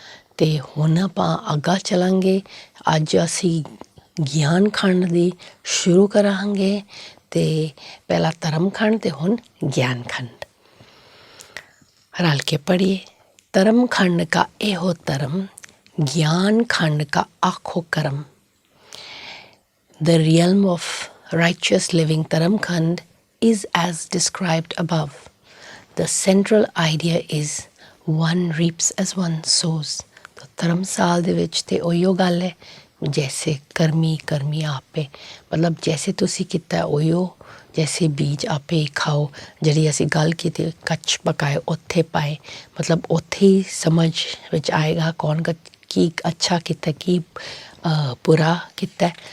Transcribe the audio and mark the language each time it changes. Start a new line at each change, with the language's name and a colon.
Punjabi: ਅਤੇ ਹੁਣ ਆਪਾਂ ਅੱਗਾ ਚੱਲਾਂਗੇ। ਅੱਜ ਅਸੀਂ ਗਿਆਨ ਖੰਡ ਦੀ ਸ਼ੁਰੂ ਕਰਾਂਗੇ ਅਤੇ ਪਹਿਲਾਂ ਧਰਮ ਖੰਡ ਅਤੇ ਹੁਣ ਗਿਆਨ ਖੰਡ। ਰਲ ਕੇ ਪੜ੍ਹੀਏ। ਧਰਮ ਖੰਡ ਕਾ ਇਹੋ ਧਰਮ, ਗਿਆਨ ਖੰਡ ਕਾ ਆਖੋ ਕਰਮ।
English: The realm of righteous living Dharam Khand is as described above. The central idea is one reaps as one sows.
Punjabi: तो ਧਰਮਸਾਲ ਦੇ ਵਿੱਚ ਤੇ ਉਹੀਓ ਗੱਲ ਹੈ, ਜੈਸੇ ਕਰਮੀ ਆਪੇ, ਮਤਲਬ ਜੈਸੇ ਤੁਸੀਂ ਕੀਤਾ ਉਹੀਓ, ਜੈਸੇ ਬੀਜ ਆਪੇ ਹੀ ਖਾਓ। ਜਿਹੜੀ ਅਸੀਂ ਗੱਲ ਕੀਤੀ ਕੱਚ ਪਕਾਏ ਉੱਥੇ ਪਾਏ, ਮਤਲਬ ਉੱਥੇ ਹੀ ਸਮਝ ਵਿੱਚ ਆਏਗਾ ਕੌਣ ਕੀ ਅੱਛਾ ਕੀਤਾ ਕੀ ਬੁਰਾ ਕੀਤਾ।